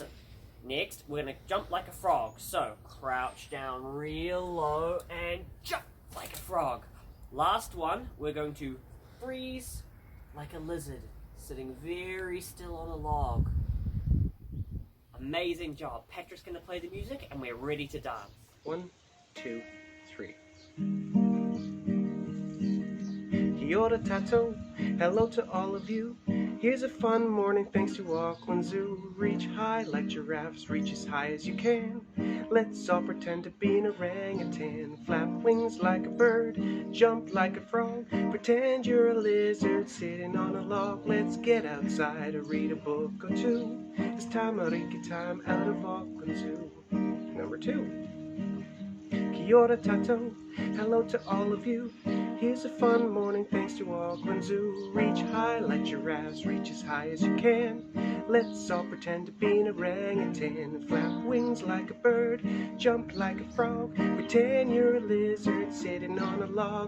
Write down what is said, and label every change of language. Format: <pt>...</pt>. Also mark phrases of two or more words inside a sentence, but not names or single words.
<en>Next, we're going to jump like a frog. So, crouch down real low and jump like a frog. Last one, we're going to freeze like a lizard, sitting very still on a log. Amazing job. Patrick's going to play the music and we're ready to dance. 1, 2, 3.</en> <mi>Kia ora tatou,</mi> <en>hello to all of you. Here's a fun morning thanks to Auckland Zoo. Reach high like giraffes, reach as high as you can. Let's all pretend to be an orangutan. Flap wings like a bird, jump like a frog. Pretend you're a lizard sitting on a log. Let's get outside or read a book or two. It's Tamariki Time out of Auckland Zoo. Number 2.</en> <mi>Kia ora tatou,</mi> <en>hello to all of you. Here's a fun morning thanks to Auckland Zoo. Reach high like giraffes, reach as high as you can. Let's all pretend to be an orangutan. Flap wings like a bird, jump like a frog. Pretend you're a lizard sitting on a log.</en>